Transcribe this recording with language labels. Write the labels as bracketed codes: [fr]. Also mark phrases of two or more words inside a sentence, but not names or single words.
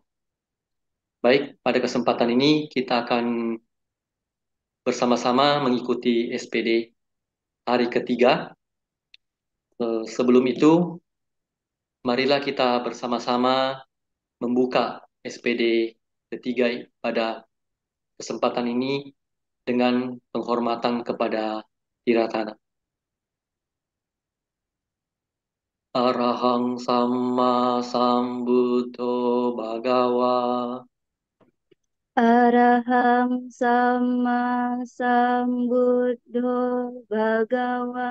[id] Baik, pada kesempatan ini kita akan bersama-sama mengikuti SPD hari ketiga. Sebelum itu, marilah kita bersama-sama membuka SPD ketiga pada kesempatan ini dengan penghormatan kepada Tiratana. [pi] Arahang Samma Sambuddho Bhagawa Arahang Sama Sambuddho Bhagawa.